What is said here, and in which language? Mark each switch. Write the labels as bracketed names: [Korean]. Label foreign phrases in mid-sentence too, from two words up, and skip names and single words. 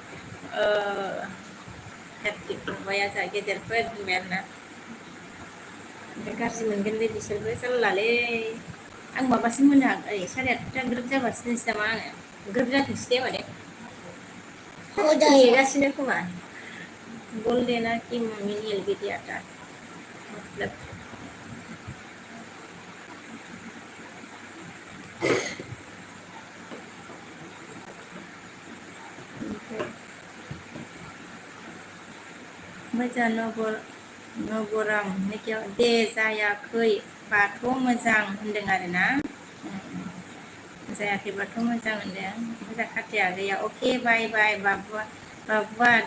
[Bodo] कार्तिक फंबाया जा गेदेरफोर होनबाय आरोना ओमफ्राय गाज्रि मोनगोनलै बिसोरबो जारलालै आं माबासिम मोनो आगै 8:30 ग्रोब जाबासो दोनसै नामा आङो ग्रोब जाथोंसै दे माने नेगासिनो खोमा [Hindi] बोल देना कि मम्मी ने भी दिया था मतलब [Bodo] मोजां नबराम दे जायाखै बाथ' मोजां होनदों आरोना जायाखैबाथ' मोजां होनदों मोजां खाथि आगैया अके [English] bye bye [Bodo] बाबुआ